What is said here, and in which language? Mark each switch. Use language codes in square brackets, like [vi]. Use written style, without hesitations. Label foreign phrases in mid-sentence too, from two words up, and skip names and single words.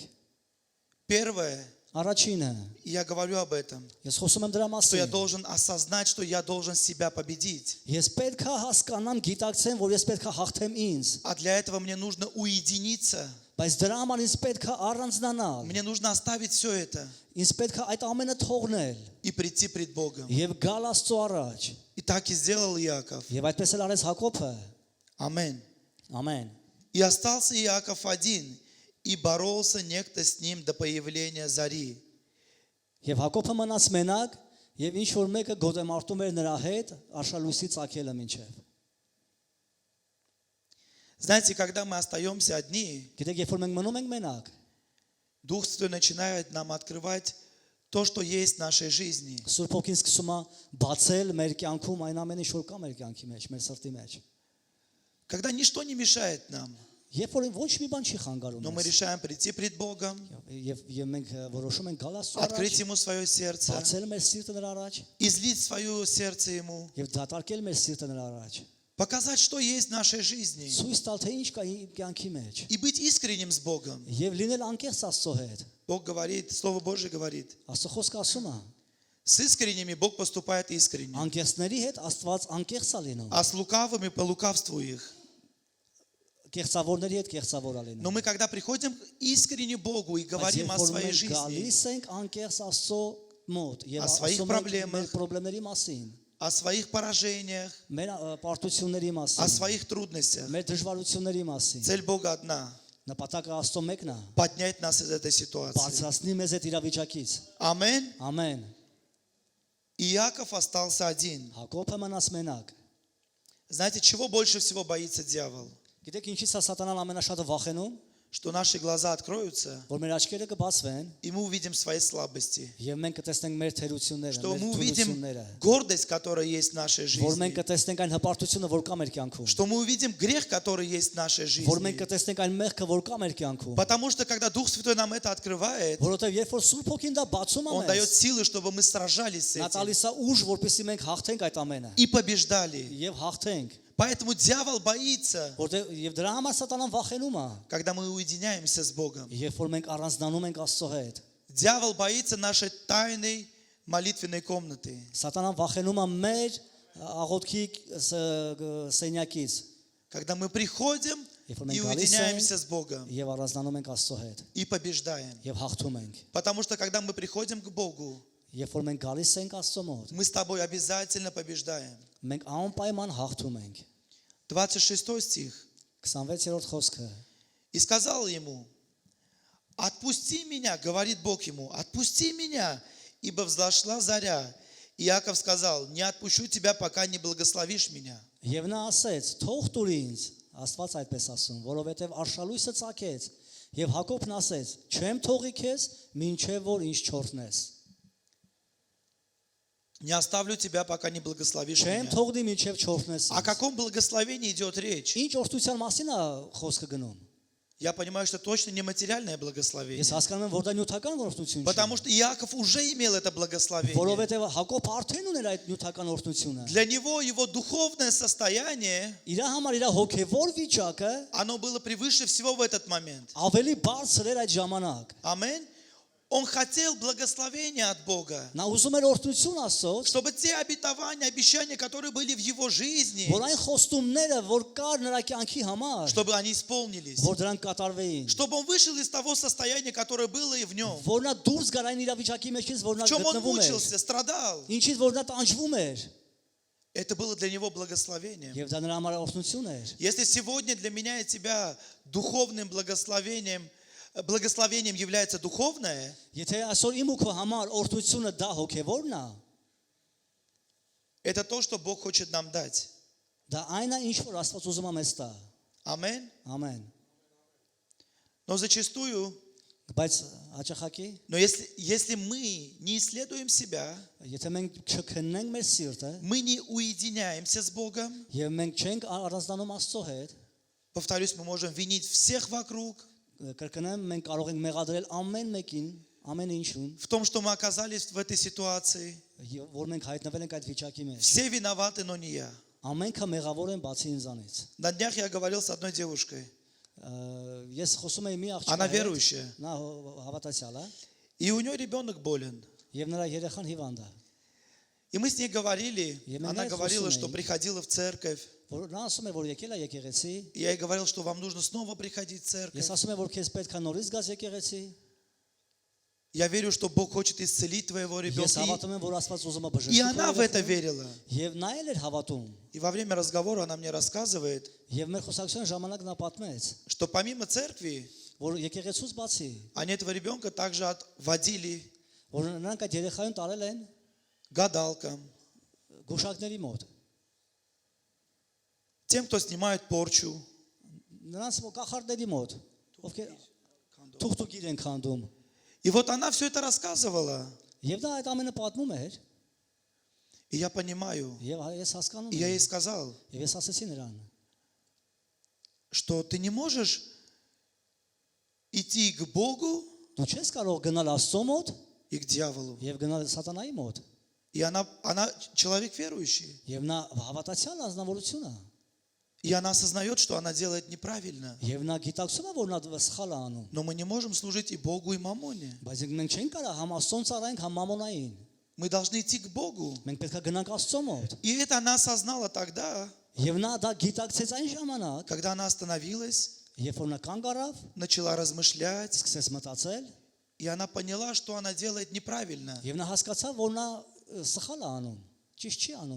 [ru] Первое, [hy] Առաջինը, [ru] и я говорю об этом, [hy] ես խոսում եմ դրա [ru] что я [hy] մասին։ [ru] должен осознать, что я должен себя победить. [hy] Ես պետք է հասկանամ, գիտակցեմ, որ ես պետք է հաղթեմ ինձ, [ru] А для этого мне нужно уединиться. [hy] բայց дրա համար ինձ պետք է առանձնանալ, [ru] Мне нужно оставить все это [hy] ինձ պետք է այդ ամենը թողնել [ru] и прийти пред Богом. [hy] եւ գալ Աստծո առաջ։ [ru] И так и сделал Иаков. [hy] Եվ այդպես էլ արեց Հակոբը։ [ru] Аминь. [hy] Ամեն։ [ru] И остался Иаков один, и боролся некто с ним до появления зари. [hy] Եվ Հակոբը մնաց մենակ, եւ ինչ որ մեկը գոտեմարտում էր նրա հետ, արշալույսի ցակելը մինչև։ [ru] Знаете, когда мы остаемся одни, [hy] Գիտեք, երբ որ մենք մնում ենք մենակ, [ru] Дух Святой начинает нам открывать то, что есть в нашей жизни. [hy] Սուրբ Հոգին սկսում է բացել մեր կյանքում այն ամենը, ինչ որ կա մեր կյանքի մեջ, մեր սրտի մեջ։ [ru] Когда ничто не мешает нам, [hy] Երբ որ ոչ մի բան չի խանգարում [ru] но мы [hy] մեզ, [ru] решаем прийти пред Богом, [hy] եւ մենք որոշում ենք գալ Աստծո [ru] открыть [hy] առաջ, [ru] Ему свое сердце, [hy] բացել մեր սիրտը նրա առաջ [ru] излить свое сердце Ему, [hy] եւ դատարկել մեր սիրտը նրա առաջ։ [ru] показать, что есть в нашей жизни, [hy] Ցույց տալ, թե ինչ կա իմ կյանքի մեջ [ru] и быть искренним с Богом. [hy] եւ լինել անկեղծ Աստծո հետ։ [ru] Бог говорит, Слово Божье говорит, [hy] Աստծո խոսքը ասում է, [ru] с искренними Бог поступает искренне, [hy] անկեղծների հետ Աստված անկեղծ է լինում, [ru] а с лукавыми по лукавству их. [hy] կեղծավորների հետ կեղծավոր է լինում։ [ru] Но мы, когда приходим искренне Богу и [hy] Բայց [ru] говорим [hy] երբ [ru] о [hy] որ [ru] своей [hy] մենք [ru] жизни, [hy] գալիս ենք անկեղծ Աստծո մոտ եւ [ru] О своих [hy] ասում ենք [ru] проблемах, [hy] մեր խնդիրների մասին, [ru] о своих поражениях, [hy] մեր պարտությունների [ru] о [hy] մասին, [ru] своих трудностях, [hy] մեր դժվարությունների մասին, [ru] цель Бога одна – [hy] նպատակը Աստծո մեկն է, [ru] поднять нас из этой ситуации. [hy] բարձրացնի մեզ այդ իրավիճակից։ [ru] Аминь. [hy] Ամեն։ [ru] Иаков остался один. [hy] Հակոբը մնաց մենակ։ [ru] Знаете, чего больше всего боится дьявол? [hy] Գիտեք ինչից է սատանան ամենաշատը վախենում, [ru] Что наши глаза откроются, [hy] որ մեր աչքերը կբացվեն [ru] и мы увидим свои слабости. [hy] եւ մենք կտեսնենք մեր թերությունները, [ru] Что [hy] մեր [ru] мы увидим [hy] թուլությունները, [ru] гордость, которая есть в нашей [hy] որ մենք [ru] жизни. [hy] կտեսնենք այն հպարտությունը, որ կա մեր կյանքում, [ru] Что мы увидим грех, который есть в нашей [hy] որ մենք [ru] жизни. [hy] կտեսնենք այն մեղքը, որ կա մեր կյանքում, [ru] Потому что когда Дух Святой нам это открывает, [hy] որովհետեւ երբ որ Սուրբ Հոգին դա բացում է [ru] Он дает [hy] մեզ, [ru] силы, чтобы мы сражались с [hy] նա [ru] этим [hy] տալիս է ուժ, որպեսզի մենք հաղթենք այդ ամենը [ru] и побеждали. [hy] եւ հաղթենք, [ru] Поэтому дьявол боится, [hy] որտեղ եւ դրա համար սատանան վախենում է, [ru] когда мы уединяемся с Богом. [hy] երբ որ մենք առանձնանում ենք Աստծո հետ, [ru] Дьявол боится нашей тайной молитвенной комнаты. [hy] սատանան վախենում է մեր աղոթքի սենյակից, [ru] Когда мы приходим [hy] երբ որ [ru] и [hy] մենք գալիս [ru] уединяемся [hy] ենք [ru] с Богом [hy] եւ առանձնանում ենք Աստծո հետ [ru] и побеждаем. [hy] եւ հաղթում ենք, [ru] Потому что когда мы приходим к Богу, [hy] երբ որ մենք գալիս ենք Աստծո մոտ, [ru] мы с тобой обязательно побеждаем. [hy] մենք անպայման հաղթում ենք։ [ru] 26 стих. [hy] 26-րդ խոսքը։ [ru] И сказал ему: отпусти меня, говорит Бог ему, отпусти меня, ибо взошла заря. Иаков сказал: не отпущу тебя, пока не благословишь меня. [hy] Եվ նա ասեց. Թող տուր ինձ, Աստված այդպես ասում, որովհետև արշալույսը ցակեց, եւ Հակոբն ասեց. չեմ թողի քեզ, մինչև որ ինձ չորտնես։ [ru] Не оставлю тебя, пока не благословишь [hy] Չեմ [ru] меня. [hy] թողնի մինչև չորտնես։ [ru] О каком благословении идет речь? [hy] Ինչ օրհնության մասին է խոսքը գնում։ [ru] Я понимаю, что точно не материальное [hy] Ես [ru] благословение. [hy] հասկանում եմ, որ դա նյութական օրհնություն չէ։ [ru] Потому что Иаков уже имел это благословение. [hy] Որովհետև Հակոբ արդեն ուներ այդ նյութական օրհնությունը։ [ru] Для него его духовное состояние, [hy] Իր համար իր հոգևոր վիճակը [ru] оно было превыше всего в этот момент. [hy] ավելի բարձր էր այդ ժամանակ։ [ru] Аминь. Он хотел благословения от Бога, [hy] Նա ուզում էր օրհնություն Աստծոց, [ru] чтобы те обетования, обещания, которые были в его жизни, [hy] որ այն խոստումները, որ կար նրա կյանքի համար, [ru] чтобы они исполнились. [hy] որ դրանք կատարվեին, [ru] Чтобы он вышел из того состояния, которое было и в нем. [hy] որ նա դուրս գար այն իրավիճակի մեջից, որ [ru] В [hy] նա [ru] чем он [hy] գտնվում էր, [ru] мучился, страдал. [hy] ինչից որ նա տանջվում էր, [ru] Это было для него благословением. [hy] եւ դա նրա համար օրհնություն էր։ [ru] Если сегодня для меня и тебя духовным благословением является духовное, [hy] Եթե այսօր իմ ու քո համար օրհնությունը դա հոգևորն է, [ru] это то, что Бог хочет нам дать. [hy] դա այն է, ինչ որ Աստված ուզում է մեզ տա։ [ru] Аминь. [hy] Ամեն։ [ru] Но зачастую, [hy] Բայց հաճախակի, [ru] но если мы не исследуем себя, [hy] եթե մենք չքննենք մեր սիրտը, [ru] мы не уединяемся с Богом, [hy] եւ մենք չենք առանձնանում Աստծո հետ, [ru] повторюсь, мы можем винить всех вокруг [hy] կրկնեմ, մենք կարող ենք մեղադրել ամեն մեկին, ամեն ինչուն, [ru] в том, что мы оказались в этой ситуации. [hy] որ մենք հայտնվել ենք այդ վիճակի մեջ։ [ru] Все виноваты, но не я. [hy] Ամենքը մեղավոր են բացի ինձանից։ [ru] На днях я говорил с одной девушкой. [hy] Ես խոսում եմ մի [ru] Она [hy] աղջկա հետ, [ru] верующая. [hy] նա հավատացյալ է, [ru] И у нее ребенок болен. [hy] եւ нրա երեխան հիվանդ է։ [ru] И мы с ней говорили, Я она меняю говорила, функцию что моей. приходила в церковь. [hy] Որ նա ասում է, որ եկել է եկեղեցի, [ru] И я ей говорил, что вам нужно снова приходить в церковь. [hy] ես ասում եմ, որ քեզ պետք է նորից գաս եկեղեցի, [ru] Я верю, что Бог хочет исцелить твоего [hy] ես [ru] ребенка. [hy] հավատում եմ, որ Աստված ուզում է [ru] И [hy] բժշկի [ru] она в это верила. [hy] եւ նա էլ էր հավատում։ [ru] И во время разговора она мне рассказывает, [hy] Եվ մեր խոսակցության ժամանակ նա պատմեց, [ru] что помимо церкви, [hy] որ եկեղեցուց բացի, [ru] они этого ребенка также отводили [hy] որ նրանք այդ երեխային տարել են [ru] гадалкам, [hy] գուշակների մոտ։ [ru] тем, кто снимает порчу. [hy] Նրանց կախարդների մոտ, ովքեր թուղթուկիր են քանդում։ [ru] И вот она все это рассказывала. [hy] Եվ դա այդ ամենը պատմում էր, [ru] И я понимаю. [hy] եւ ես հասկանում [ru] И я ей [hy] եմ, [ru] сказал, [hy] եւ ես ասացի նրան, [ru] что ты не можешь идти к Богу [hy] դու չես կարող գնալ Աստծո մոտ [ru] и к дьяволу. [hy] եւ գնալ սատանայի մոտ։ [ru] И она человек верующий. [hy] Եվ նա հավատացյալ ազնվորություն է։ [ru] И она осознает, что она делает неправильно. [hy] Եվ նա գիտակցում է, որ նա սխալ է անում։ [ru] Но мы не можем служить и Богу, и Мамоне. [hy] Բայց մենք չենք կարող համ Աստծուն ծառայենք, համ մամոնային։ [ru] Мы должны идти к Богу. [hy] Մենք պետք է գնանք Աստծո մոտ։ [ru] И это она осознала тогда, [hy] Եվ նա դա գիտակցեց այն ժամանակ, [ru] когда она остановилась, [hy] երբ որ նա կանգ առավ, [ru] начала размышлять, [hy] սկսեց մտածել, [ru] и она поняла, что она делает неправильно. [hy] եւ նա հասկացավ, որ նա սխալ է անում, ճիշտ չի անում։